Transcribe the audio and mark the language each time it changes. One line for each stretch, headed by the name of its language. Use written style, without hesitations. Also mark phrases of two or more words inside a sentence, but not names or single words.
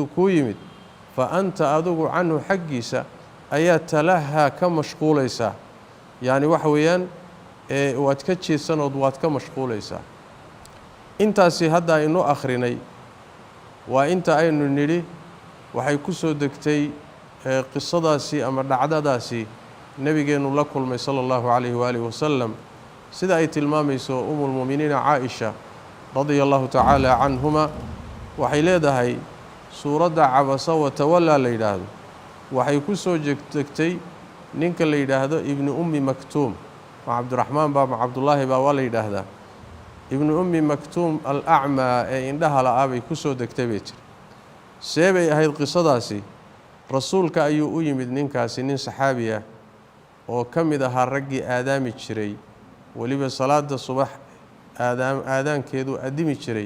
Somali: ku yimid
Arabic: فأنت
Somali: adugu anhu xaqiisa ayaa talaha ka mashquulaysa yaani waxa weeyaan waad ka jeesanood waad ka mashquulaysa intaasi hadda aynu akhrinay waa inta aynu niri waxay ku soo degtay qisadaasi ama dhacdadaasi nabigeenu la kulmay
Arabic: صلى الله عليه وآله وسلم
Somali: sida ay tilmaamayso
Arabic: أم المؤمنين
Somali: Aisha
Arabic: رضي الله تعالى عنهما
Somali: waxay leedahay suurada
Arabic: عبس وتولى
Somali: la yiraahdo waxay ku soo degtay ninka la yidhaahdo ibnu ummi maktuum ma cabdiraxmaan baa ma cabdullaahi baa waa la yidhaahdaa ibnu ummi maktuum alacmaa ee indhaha la'aa bay ku soo degtay bay tiri see bay ahayd qisadaasi rasuulka ayuu u yimid ninkaasi nin saxaabi ah oo ka mid ahaa raggii aadaami jiray weliba salaada subax aadaankeedu adimi jiray